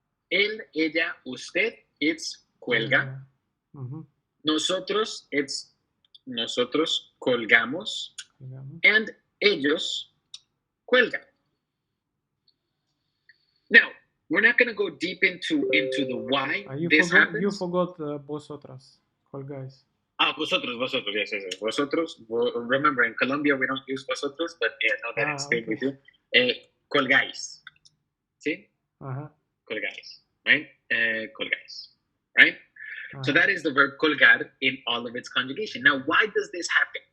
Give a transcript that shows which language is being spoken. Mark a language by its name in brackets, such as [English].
[Spanish] Él, ella, usted, [English] it's [Spanish] cuelga. Nosotros, it's nosotros colgamos. [English] And [Spanish] ellos cuelgan. [English] Now, we're not going to go deep into the why this happens. You forgot [Spanish] vosotras, colgáis. Vosotros, [English] yes. Vosotros, remember in Colombia we don't use vosotros, but know that in Spain we do. [Spanish] Colgáis. ¿Sí? Colgáis, [English] right? [Spanish] Colgáis, [English] right? So that is the verb colgar in all of its conjugation. Now, why does this happen?